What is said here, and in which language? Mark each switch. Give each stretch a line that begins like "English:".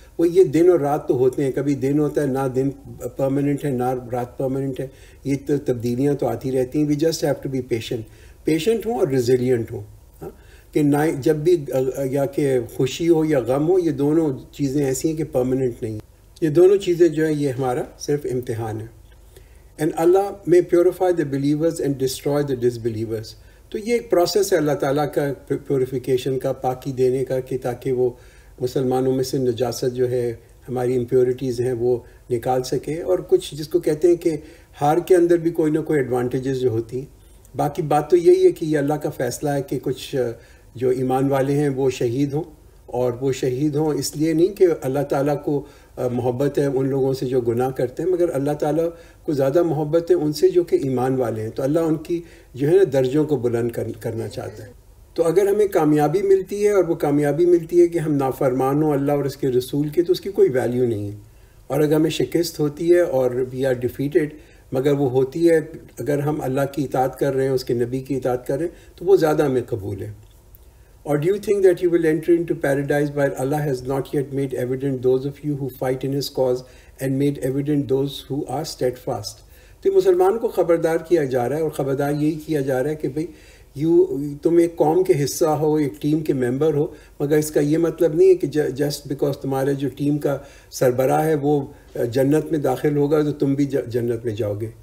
Urdu: وہ یہ دن اور رات تو ہوتے ہیں، کبھی دن ہوتا ہے نہ دن پرماننٹ ہے نہ رات پرماننٹ ہے، یہ تو تبدیلیاں تو آتی رہتی ہیں.
English: we just have to be patient
Urdu: ہوں اور ریزیلینٹ ہوں، کہ نہ جب بھی یا کہ خوشی ہو یا غم ہو، یہ دونوں چیزیں ایسی ہیں کہ پرماننٹ نہیں. یہ دونوں چیزیں جو ہیں یہ ہمارا صرف امتحان ہے.
English: And Allah may purify the believers and destroy the disbelievers.
Urdu: تو یہ ایک پروسیس ہے اللہ تعالیٰ کا پیوریفیکیشن کا، پاکی دینے کا، کہ تاکہ وہ مسلمانوں میں سے نجاست جو ہے ہماری امپیورٹیز ہیں وہ نکال سکے. اور کچھ جس کو کہتے ہیں کہ ہار کے اندر بھی کوئی نہ کوئی ایڈوانٹیجز جو ہوتی ہیں. باقی بات تو یہی ہے کہ یہ اللہ کا فیصلہ ہے کہ کچھ جو ایمان والے ہیں وہ شہید ہوں، اور وہ شہید ہوں اس لیے نہیں کہ اللہ تعالیٰ کو محبت ہے ان لوگوں سے جو گناہ کرتے ہیں، مگر اللہ تعالیٰ کو زیادہ محبت ہے ان سے جو کہ ایمان والے ہیں. تو اللہ ان کی جو ہے نا درجوں کو بلند کرنا چاہتا ہے. تو اگر ہمیں کامیابی ملتی ہے اور وہ کامیابی ملتی ہے کہ ہم نافرمان ہوں اللہ اور اس کے رسول کے، تو اس کی کوئی ویلیو نہیں ہے. اور اگر ہمیں شکست ہوتی ہے اور
English: we are defeated,
Urdu: مگر وہ ہوتی ہے اگر ہم اللہ کی اطاعت کر رہے ہیں، اس کے نبی کی اطاعت کر رہے ہیں، تو وہ زیادہ ہمیں قبول ہے.
English: Or do you think that you will enter into paradise while Allah has not yet made evident those of you who fight in His cause and made evident those who are steadfast?
Urdu: تو مسلمان کو خبردار کیا جا رہا ہے، اور خبردار یہی کیا جا رہا ہے کہ بھئی تم ایک قوم کے حصہ ہو، ایک ٹیم کے ممبر ہو، مگر اس کا یہ مطلب نہیں ہے کہ
English: just because
Urdu: تمہارے جو ٹیم کا سربراہ ہے وہ جنت میں داخل ہوگا تو تم بھی جنت میں جاؤ گے.